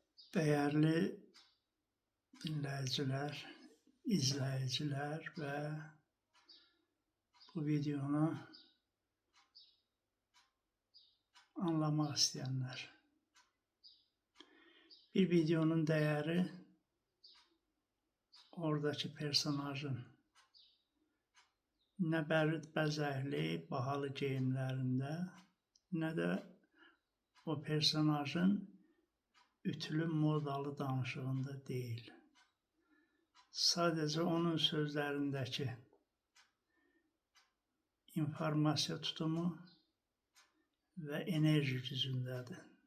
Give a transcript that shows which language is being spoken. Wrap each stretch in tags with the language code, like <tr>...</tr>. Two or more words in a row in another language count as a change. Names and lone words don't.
<tr>Değerli dinleyiciler, izleyiciler ve bu videonu anlamak isteyenler. Bir videonun değeri oradaki personajın ne</tr> <az>bəzəkli, bahalı geyimlərində, nə də o personajın ütülü modalı danışığında değil. Sadece onun sözlərindəki informasiya tutumu və enerji gücündədir.</az>